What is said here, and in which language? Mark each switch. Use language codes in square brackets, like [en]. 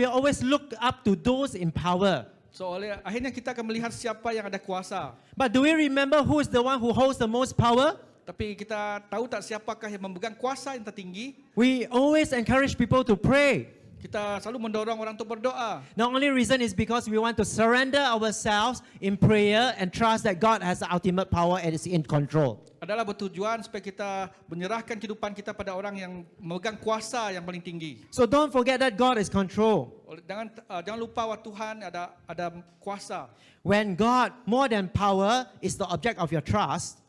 [en] we always look up to those in power. [ms] So akhirnya kita akan melihat siapa yang ada kuasa. [en] But do we remember who is the one who holds the most power? [ms] Tapi kita tahu tak siapakah yang memegang kuasa yang tertinggi? [en] We always encourage people to pray. [ms] Kita selalu mendorong orang untuk berdoa. [en] The only reason is because we want to surrender ourselves in prayer and trust that God has the ultimate power and is in control. [ms] Adalah bertujuan supaya kita menyerahkan kehidupan kita pada orang yang memegang kuasa yang paling tinggi. [en] So don't forget that God is control. [ms] Jangan lupa bahwa Tuhan ada kuasa. [en] When God, more than power, is the object of your trust,